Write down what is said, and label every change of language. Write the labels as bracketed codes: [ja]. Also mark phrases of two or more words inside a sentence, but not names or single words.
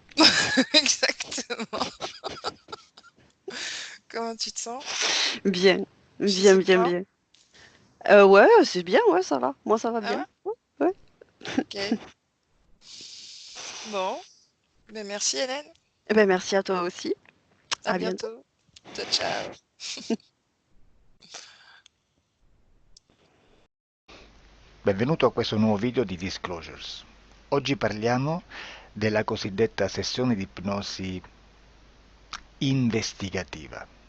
[fr] Exactement. Comment tu te sens? Bien. Tu Bien, sais bien, pas? bien. Ouais, c'est bien, ouais, ça va. Moi, ça va Ah bien. ouais? Ouais, ouais. Ok. Bon. Ben merci Hélène. Eh ben, merci à toi aussi. À À bientôt. bientôt. [it] Ciao, ciao. Benvenuto a questo nuovo video di Disclosures. Oggi parliamo della cosiddetta sessione di ipnosi investigativa.